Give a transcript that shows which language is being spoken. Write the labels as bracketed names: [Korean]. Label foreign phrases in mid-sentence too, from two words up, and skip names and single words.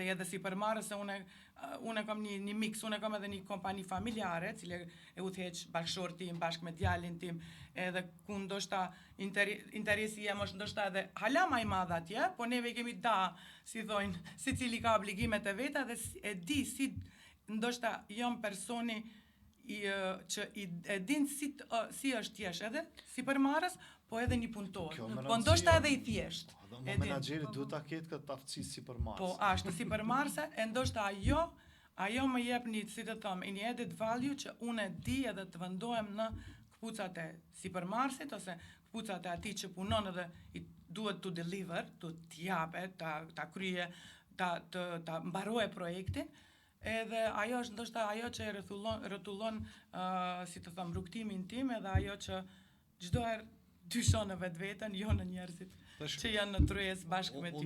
[Albanian] je dhe sipërmarrës se unë kam një mix, unë kam edhe një kompani familjare, cile e udhëheq bashkëshorti tim bashkë me djalin tim, edhe ku ndoshta interesi jem është ndoshta edhe hala më i madh atje, po neve kemi si thojnë, secili ka obligimet e veta dhe e di si ndoshta jam personi që e din si është thjesht edhe sipërmarrës, po edhe një punëtor. Po ndoshta edhe i thjesht. Menaxheri duhet ta ketë këtë aftësi sipërmarrëse. Po ashtu sipërmarrëse, e ndoshta ajo më jep një, si të them, një [English] added value [Albanian] që unë e di edhe të vendohem në kpucat e sipërmarrësit ose kpucat e atij që punon edhe duhet [English] to deliver, [Albanian] to t'jape, ta krye, ta mbaroje projektin. Edhe ajo është ndoshta ajo që e rrotullon si të them rrugtimin tim, edhe ajo që çdo herë dyshon në vetveten, jo në njerëzit që janë në tryez bashkë me ty.